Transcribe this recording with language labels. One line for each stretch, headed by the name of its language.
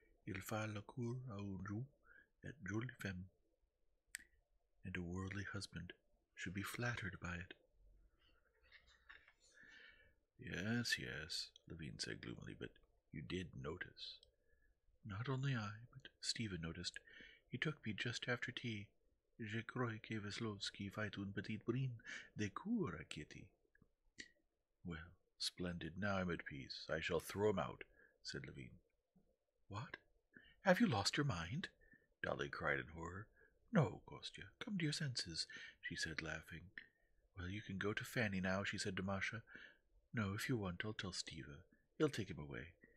French: Il fait la cour à une jolie femme,
English: and a worldly husband should be flattered by it." Yes, Levin said gloomily, "but you did notice." "Not only I, but Stephen noticed. He took me just after tea.
French: Je crois que Veslovsky fait une petite brine de cour à Kitty."
English: "Well, splendid. Now I'm at peace. I shall throw him out," said Levin. "What? Have you lost your mind?" Dolly cried in horror. "No, Kostya, come to your senses," she said, laughing. "Well, you can go to Fanny now," she said to Masha. "No, if you want, I'll tell Stiva. He'll take him away.